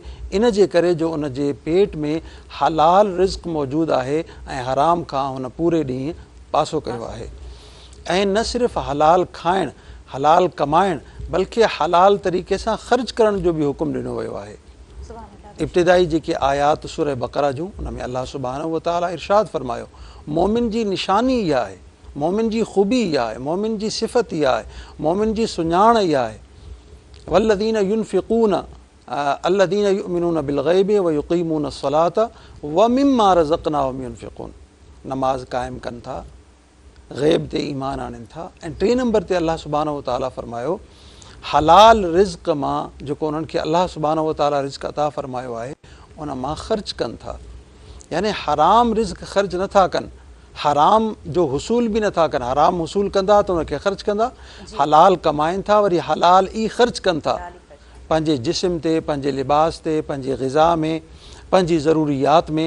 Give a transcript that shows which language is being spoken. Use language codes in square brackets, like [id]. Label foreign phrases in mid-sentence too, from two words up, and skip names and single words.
[sd] इन जे करे जो उन जे पेट में हलाल रिज़्क मौजूदु आहे ऐं हराम खां हुन पूरे ॾींहुं पासो कयो आहे। ऐं न सिर्फ़ु हलाल खाइणु, हलाल कमाइणु, बल्कि हलाल तरीक़े सां ख़र्च करण जो बि हुकुम ॾिनो वियो आहे। इब्तिदाई जेके आयात सूरह बक़रा जूं, उन में अल्लाह [ar] سبحانه وتعالى [sd] इरशाद फरमायो, मोमिन जी निशानी इहा आहे, मोमिन जी ख़ूबी इहा आहे, मोमिन जी सिफ़त इहा आहे, मोमिन जी सुञाण इहा आहे। [ar] والذين ينفقون الذين يؤمنون بالغيب ويقيمون الصلاة ومما رزقناهم ينفقون, [sd] नमाज़ क़ाइमु कनि था, ग़ैब ते ईमान आणनि था। ऐं 3 नंबर ते अल्लाह [ar] سبحانه وتعالى [sd] फरमायो हलाल रिज़्क मां जेको उन्हनि खे अल्लाह [ar] سبحانه وتعالى [sd] रिज़्क अता फरमायो आहे उन मां ख़र्च कनि था। यानी हराम रिज़्क ख़र्च नथा कनि, हराम जो हुसूल बि नथा कनि। हराम हुसूल कंदा त उनखे ख़र्च कंदा, हलाल कमाइनि था, वरी हलाल ई ख़र्च कनि था पंहिंजे जिस्म ते, पंहिंजे लिबास ते, पंहिंजे ग़िज़ा में, पंहिंजी ज़रूरियात में।